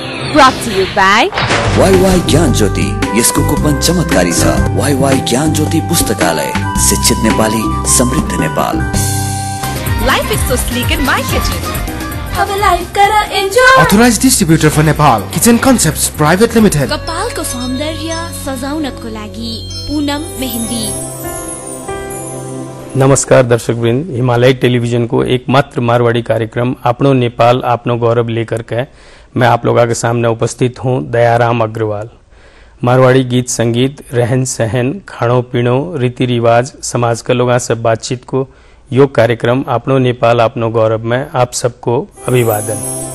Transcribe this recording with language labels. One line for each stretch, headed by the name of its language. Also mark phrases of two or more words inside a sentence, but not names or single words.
English: Brought to you by
Nepali: YY ज्ञान ज्योति। यसको कुपन चमत्कारी छ। YY ज्ञान ज्योति पुस्तकालय, शिक्षित नेपाली, समृद्ध नेपाल।
English: Life is so sleek in my kitchen.
Nepali: अब लाइफ करा एन्जॉय।
English: Authorized distributor for Nepal, Kitchen Concepts Private Limited।
Nepali: कपालको सौन्दर्य सजाउनको लागि पूनम मेहंदी।
Hindi: नमस्कार दर्शकवृंद, हिमालय टेलीविजन को एकमात्र मारवाड़ी कार्यक्रम अपनो नेपाल अपनो गौरव लेकर के मैं आप लोगों के सामने उपस्थित हूं, दयाराम अग्रवाल। मारवाड़ी गीत संगीत, रहन सहन,
Marwari: खाणो पीणो,
Hindi: रीति रिवाज, समाज के लोगों से बातचीत को योग कार्यक्रम अपनो नेपाल अपनो गौरव में आप सबको अभिवादन।